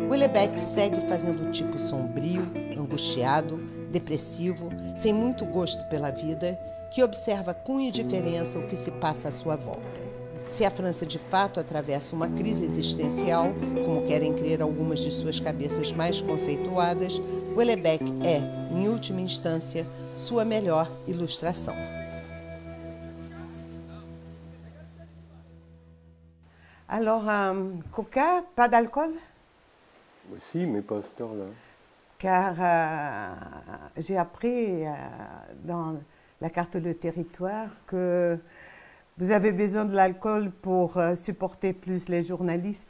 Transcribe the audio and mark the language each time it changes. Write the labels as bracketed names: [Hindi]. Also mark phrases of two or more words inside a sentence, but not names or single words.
[Portuguese] Houellebecq segue fazendo o tipo sombrio, angustiado, depressivo, sem muito gosto pela vida, que observa com indiferença o que se passa à sua volta. Se a França de fato atravessa uma crise existencial, como querem crer algumas de suas cabeças mais conceituadas, Houellebecq é, em última instância, sua melhor ilustração. [French] Alors, coca, pas d'alcool? Si, mais pas à cette heure-là. Car j'ai appris dans la carte Le Territoire que vous avez besoin de l'alcool pour supporter plus les journalistes.